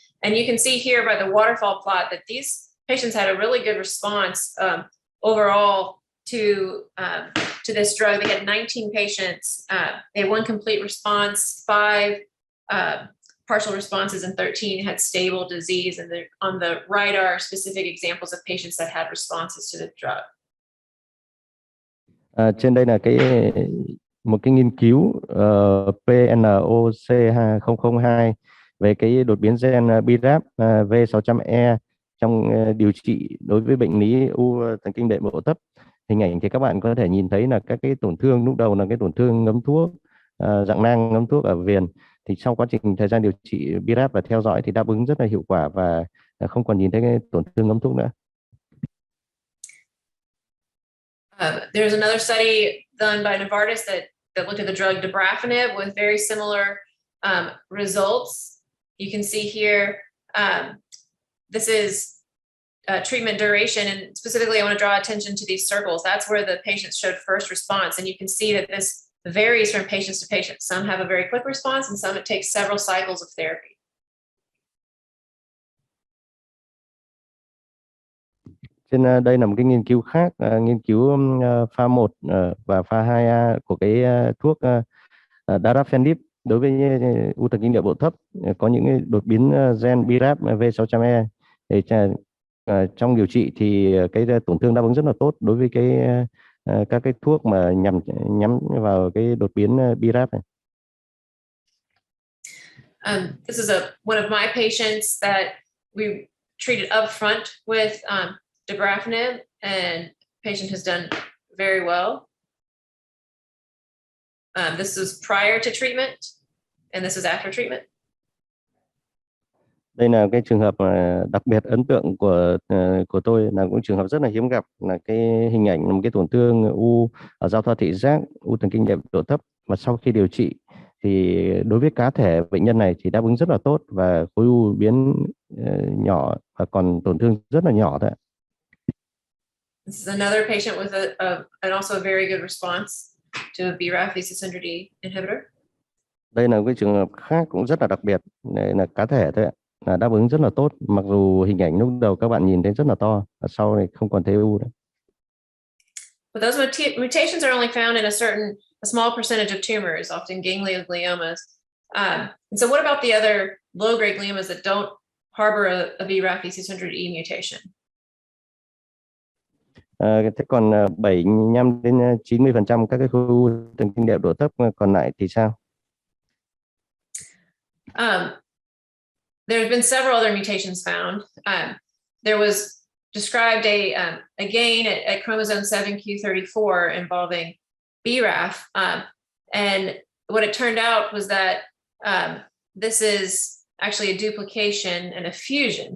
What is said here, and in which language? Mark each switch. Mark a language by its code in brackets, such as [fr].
[en] And you can see here by the waterfall plot that these patients had a really good response overall to this drug. They had 19 patients. They had 1 complete response, 5 partial responses, and 13 had stable disease. And on the right are specific examples of patients that had responses to the drug. [vi] Trên đây là một cái nghiên cứu PNOC 002 về cái đột biến gen BRAF V600e trong điều trị đối với bệnh lý u thần kinh đệm bộ thấp. Hình ảnh thì các bạn có thể nhìn thấy là các cái tổn thương lúc đầu là cái tổn thương ngấm thuốc, dạng nang ngấm thuốc ở viền. Thì sau quá trình thời gian điều trị BRAF và theo dõi thì đáp ứng rất là hiệu quả và không còn nhìn thấy cái tổn thương ngấm thuốc nữa. [en] There's another study done by Novartis that looked at the drug dabrafenib with very similar results. You can see here, this is treatment duration, and specifically I want to draw attention to these circles. That's where the patients showed first response, and you can see that this varies from patients to patients. Some have a very quick response, and some it takes several cycles of therapy. [vi] Trên đây là một cái nghiên cứu khác, nghiên cứu pha 1 và pha 2A của cái thuốc dabrafenib đối với u thần kinh địa bộ thấp có những cái đột biến gen BRAF V600e. Để trong điều trị thì cái tổn thương đáp ứng rất là tốt đối với các cái thuốc mà nhắm vào cái đột biến BRAF này. [en] This is one of my patients that we treated up front with dabrafenib, and patient has done very well. This was prior to treatment, and this is after treatment. [vi] Đây là cái trường hợp đặc biệt ấn tượng của tôi, là cũng trường hợp rất là hiếm gặp, là cái hình ảnh một cái tổn thương u ở giao thoa thị giác, u thần kinh đệm độ thấp, và sau khi điều trị thì đối với cá thể bệnh nhân này thì đáp ứng rất là tốt và khối u biến nhỏ và còn tổn thương rất là nhỏ thôi. [en] This is another patient with and also a very good response to a BRAF V600e inhibitor. [vi] Đây là cái trường hợp khác cũng rất là đặc biệt, đây là cá thể thôi ạ, là đáp ứng rất là tốt, mặc dù hình ảnh lúc đầu các bạn nhìn thấy rất là to, và sau này không còn thấy u nữa. [en] But those mutations are only found in a small percentage of tumors, often gangliogliomas. And so what about the other low-grade gliomas that don't harbor a BRAF V600e mutation? [vi] Thế còn 75 đến 90% các cái khối u thần kinh đệm độ thấp còn lại thì sao? [en] There have been several other mutations found. There was described a gain at chromosome 7q34 involving BRAF. And what it turned out was that this is actually a duplication and a fusion.